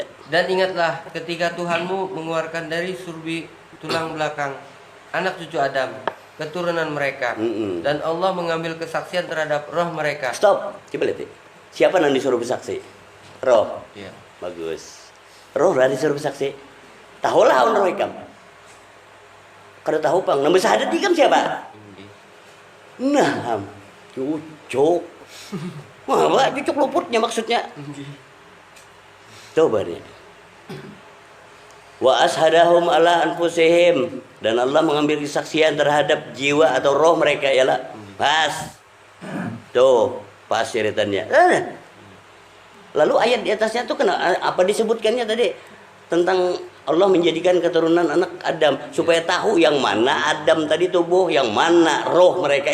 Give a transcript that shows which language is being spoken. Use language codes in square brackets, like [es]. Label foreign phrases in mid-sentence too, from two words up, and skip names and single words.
[id] Dan ingatlah ketika Tuhanmu mengeluarkan dari surbi tulang belakang anak cucu Adam, keturunan mereka, dan Allah mengambil kesaksian terhadap roh mereka. Stop, coba lihat. Siapa yang disuruh bersaksi? Roh. Ya. Bagus. Roh lah disuruh bersaksi. [bjn] Tahulah on roh ikam. Kada tahu pang. Nama syahadat ikam siapa? Nah, cucuk. Wah, cucuk luputnya maksudnya. [id] Coba nih. [ar] وأشهدهم على أنفسهم, [id] dan Allah mengambil kesaksian terhadap jiwa atau roh mereka ialah pas. Tuh, pas ceritannya. Lalu ayat di atasnya tuh apa disebutkannya tadi tentang Allah menjadikan keturunan anak Adam supaya tahu yang mana Adam tadi tubuh, yang mana roh mereka.